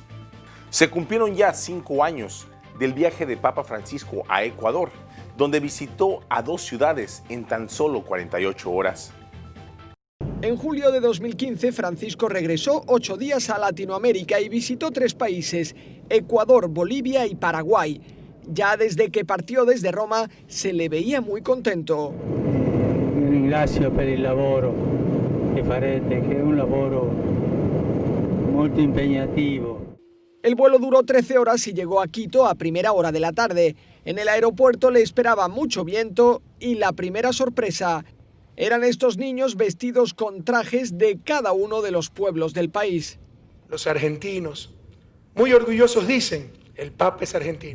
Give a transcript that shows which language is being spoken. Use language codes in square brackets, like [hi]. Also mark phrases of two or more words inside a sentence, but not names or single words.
[es] Se cumplieron ya 5 años del viaje de Papa Francisco a Ecuador, donde visitó a 2 ciudades en tan solo 48 horas. En julio de 2015, Francisco regresó 8 días a Latinoamérica y visitó 3 países, Ecuador, Bolivia y Paraguay. Ya desde que partió desde Roma, se le veía muy contento. [it] Ringrazio per il lavoro che farete, che è un lavoro molto impegnativo. [es] El vuelo duró 13 horas y llegó a Quito a primera hora de la tarde. En el aeropuerto le esperaba mucho viento y la primera sorpresa eran estos niños vestidos con trajes de cada uno de los pueblos del país. Los argentinos, muy orgullosos, dicen, el Papa es argentino.